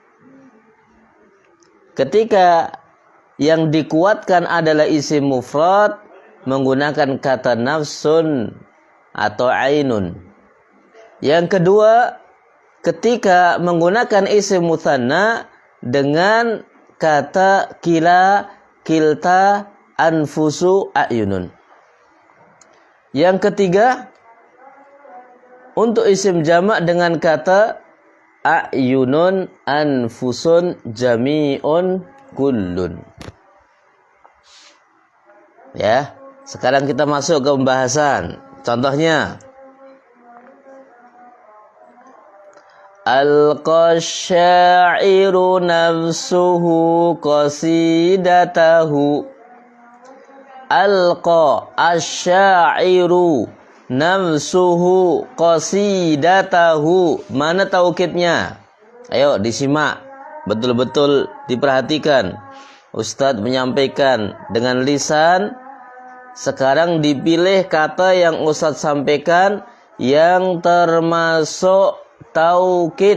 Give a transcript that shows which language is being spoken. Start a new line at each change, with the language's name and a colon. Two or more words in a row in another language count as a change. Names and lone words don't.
Indonesian: Ketika yang dikuatkan adalah isim mufrad menggunakan kata nafsun atau ainun. Yang kedua, ketika menggunakan isim mutsanna dengan kata kila, kilta, anfusu, ayunun. Yang ketiga, untuk isim jamak dengan kata ayunun, anfusun, jami'un, kullun. Ya. Sekarang kita masuk ke pembahasan. Contohnya,
Arabic: ألقى الشاعرُ نفسُه قصيدتَه. ألقى الشاعرُ نفسُه قصيدتَه.
Indonesian: Mana taukidnya? Ayo disimak, betul-betul diperhatikan. Ustadz menyampaikan dengan lisan. Sekarang dipilih kata yang Ustadz sampaikan yang termasuk taukid.